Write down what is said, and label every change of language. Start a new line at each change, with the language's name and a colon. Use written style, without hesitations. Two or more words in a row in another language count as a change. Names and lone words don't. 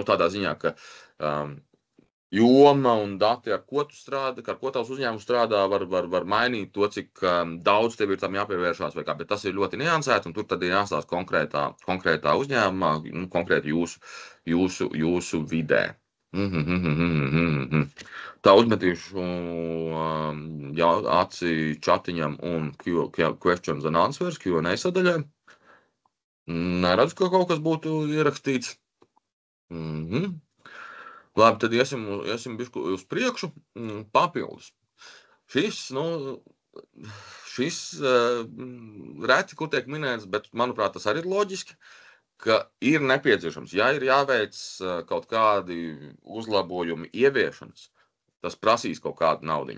Latvian: Tādā ziņā, ka joma un dati, ar ko tu strādā, ar ko tavs uzņēmums strādā, var mainīt to, cik daudz tev ir tam jāpievēršās vai kā, bet tas ir ļoti niansēti, un tur tad ir jāstāsta konkrētā uzņēmumā, konkrēti jūsu vidē. Tā uzmetīšu aci chatiņam un
English: questions and answers,
Latvian: Q&A sadaļai. Neredzu, ka kaut kas būtu ierakstīts. Labi, tad iesim bišķi uz priekšu. Papildus. Šis reti, kur tiek minēts, bet, manuprāt, tas arī ir loģiski, ka ir nepieciešams, ja ir jāveic kaut kādi uzlabojumi ieviešanas, tas prasīs kaut kādu naudiņu.